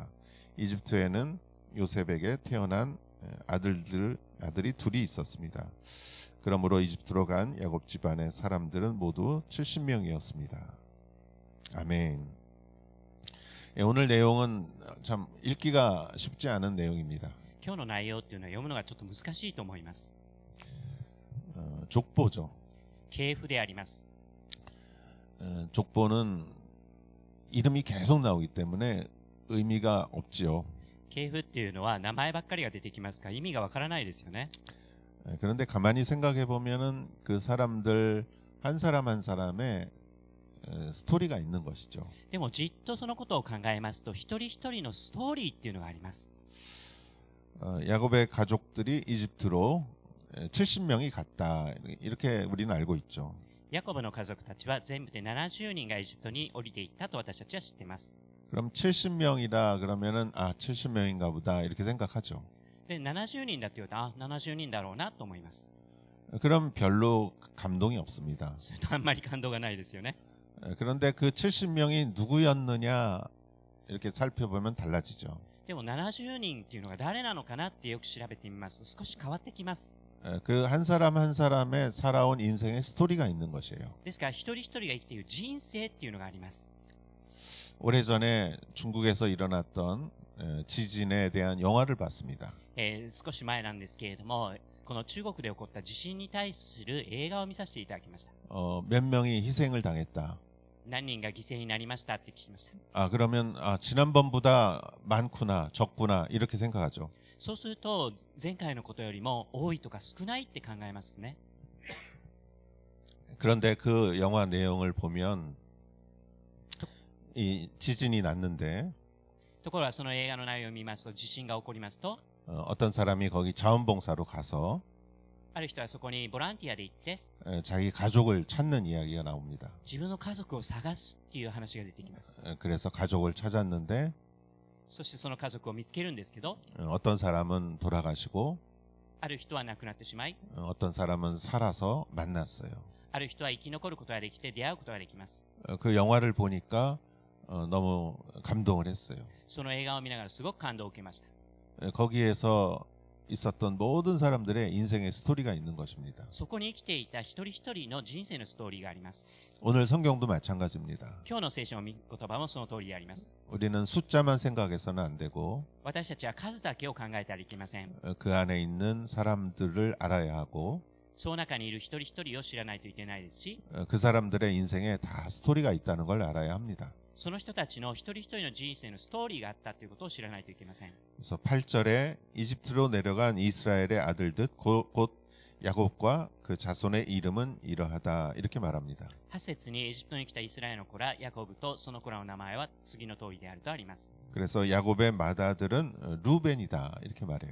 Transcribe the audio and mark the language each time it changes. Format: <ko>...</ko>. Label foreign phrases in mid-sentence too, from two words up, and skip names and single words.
<ko>이집트에는 요셉에게 태어난 아들이 둘이 있었습니다. 그러므로 이집트로 간 야곱 집안의 사람들은 모두 70명이었습니다. 아멘. 예, 오늘 내용은 참 읽기가 쉽지 않은 내용입니다.</ko> <ja>今日の内容っていうのは読むのがちょっと難しいと思います。</ja> <ko>족보죠.</ko> <ja>系譜であります。</ja> <ko>족보는 이름이 계속 나오기 때문에 의미가 없지요.</ko> <ja>系譜っていうのは名前ばっかりが出てきますから意味がわからないですよね。</ja> <ko>그런데 가만히 생각해 보면은 그 사람들 한 사람 한 사람의 스토리가 있는 것이죠.</ko> <ja>でもじっとそのことを考えますと一人一人のストーリーっていうのがあります。</ja> <ko>야곱의 가족들이 이집트로 70명이 갔다. 이렇게 우리는 알고 있죠.</ko> <ja>ヤコブの家族たちは全部で70人がエジプトに降りていったと私たちは知っています。</ja> <ko>그럼 70명이다 그러면은 70명인가 보다 이렇게 생각하죠.</ko> <ja>で、70人だって言うと、70人だろうなと思います。</ja> <ko>그럼 별로 감동이 없습니다.</ko> <ja>それとあんまり感動がないですよね。</ja> <ko>그런데 그 70명이 누구였느냐 이렇게 살펴보면 달라지죠.</ko> <ja>でも70人っていうのが誰なのかなってよく調べてみますと少し変わってきます。</ja> <ko>그 한 사람 한 사람의 살아온 인생의 스토리가 있는 것이에요.</ko> <ja>ですから一人一人が生きている人生っていうのがあります。</ja> <ko>오래전에 중국에서 일어났던 지진에 대한 영화를 봤습니다.</ko> <ja>少し前なんですけれども、この中国で起こった地震に対する映画を見させていただきました。</ja> <ko>몇 명이 희생을 당했다.</ko> <ja>何人が犠牲になりましたって聞きました。</ja> <ko>그러면 지난번보다 많구나, 적구나 이렇게 생각하죠.</ko> <ja>そうすると前回のことよりも多いとか少ないって考えますね。</ja> <ko>그런데 그 영화 내용을 보면 이 지진이 났는데</ko> <ja>ところがその映画の内容を見ますと、地震が起こりますと、</ja> <ko>어떤 사람이 거기 자원봉사로 가서</ko> <ja>ある人はそこにボランティアで行って</ja> <ko>자기 가족을 찾는 이야기가 나옵니다.</ko> <ja>自分の家族を探すっていう話が出てきます。</ja> <ko>그래서 가족을 찾았는데</ko> <ja>そしてその家族を見つけるんですけど、</ja> <ko>어떤 사람은 돌아가시고</ko> <ja>ある人は亡くなってしまい、</ja> <ko>어떤 사람은 살아서 만났어요.</ko> <ja>ある人は生き残ることができて出会うことができます。</ja> <ko>그 영화를 보니까 너무 감동을 했어요.</ko> <ja>その映画を見ながらすごく感動を受けました。</ja> <ko>거기에서 있었던 모든 사람들의 인생의 스토리가 있는 것입니다.</ko> <ja>そこに生きていた一人一人の人生のストーリーがあります。</ja> <ko>오늘 성경도 마찬가지입니다.</ko> <ja>今日の聖書の御言葉もその通りであります。</ja> <ko>우리는 숫자만 생각해서는 안 되고</ko> <ja>私たちは数だけを考えてはいけません。</ja> <ko>그 안에 있는 사람들을 알아야 하고</ko> <ja>その中にいる一人一人を知らないといけないですし、</ja> <ko>그 사람들의 인생에 다 스토리가 있다는 걸 알아야 합니다.</ko> <ja>その人たちの一人一人の人生のストーリーがあったということを知らないといけません。</ja> <ko>그래서 8절에 이집트로 내려간 이스라엘의 아들들 곧 야곱과 그 자손의 이름은 이러하다 이렇게 말합니다.</ko> <ja>8 節にエジプトに来たイスラエルの子らヤコブとその子らの名前は次の通りであるとあります。</ja> <ko>그래서 야곱의 맏아들은 루벤이다 이렇게 말해요.</ko>